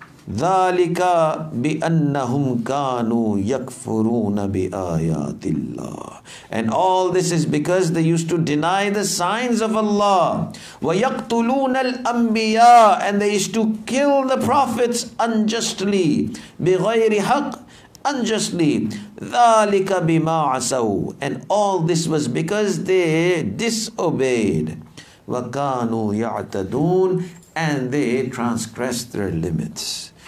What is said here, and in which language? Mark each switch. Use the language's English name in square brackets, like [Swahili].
[Arabic] ذَلِكَ بِأَنَّهُمْ كَانُوا يَكْفُرُونَ بِآيَاتِ اللَّهِ, [English] and all this is because they used to deny the signs of Allah. [Arabic] وَيَقْتُلُونَ الْأَنْبِيَاءَ, [English] and they used to kill the prophets unjustly. [Arabic] بِغَيْرِ حَقٍّ, [English] unjustly. [Arabic] ذَلِكَ بِمَا عَصَوْا, [English] and all this was because they disobeyed. [Arabic] وَكَانُوا يَعْتَدُونَ, [English] and they transgressed their limits.